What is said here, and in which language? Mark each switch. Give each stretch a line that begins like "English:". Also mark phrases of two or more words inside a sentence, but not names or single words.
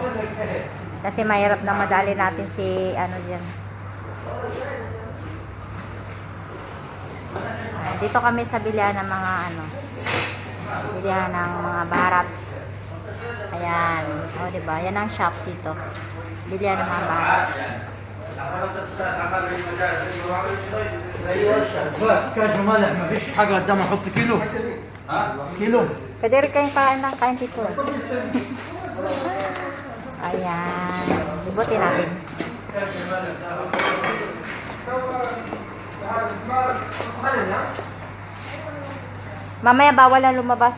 Filipino: Kasi mahirap na madali natin si, ano dyan. Dito kami sa bilihan ng mga, ano, bilihan ng mga baharat. Ayan. O, di ba? Yan ang shop dito. Bilihan ng mga baharat.
Arabic: كاجو مالح ما فيش حاجه قدامها حط كيلو كيلو
Filipino: Pwede rin kayong kain ng kain dito. Ayan. Ibutin natin. Mamaya bawal na lumabas.